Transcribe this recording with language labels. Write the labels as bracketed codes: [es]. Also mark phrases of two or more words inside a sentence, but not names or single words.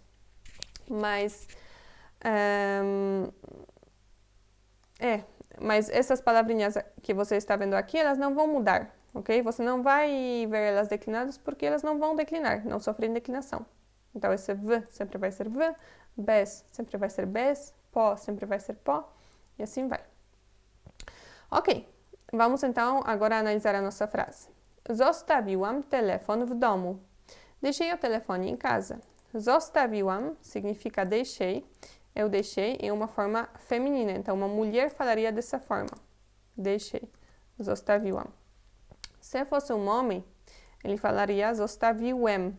[pt] Mas, mas essas palavrinhas que você está vendo aqui, elas não vão mudar, ok? Você não vai ver elas declinadas porque elas não vão declinar, não sofrem declinação. Então, esse v sempre vai ser v, bez sempre vai ser bez, po sempre vai ser po, e assim vai. Ok, vamos então agora analisar a nossa frase. [pl] Zostawiłam telefon w domu. [pt] Deixei o telefone em casa. Zostawiłam significa deixei. Eu deixei em uma forma feminina, então uma mulher falaria dessa forma. Deixei. Zostawiłam. Se fosse um homem, ele falaria zostawiłem.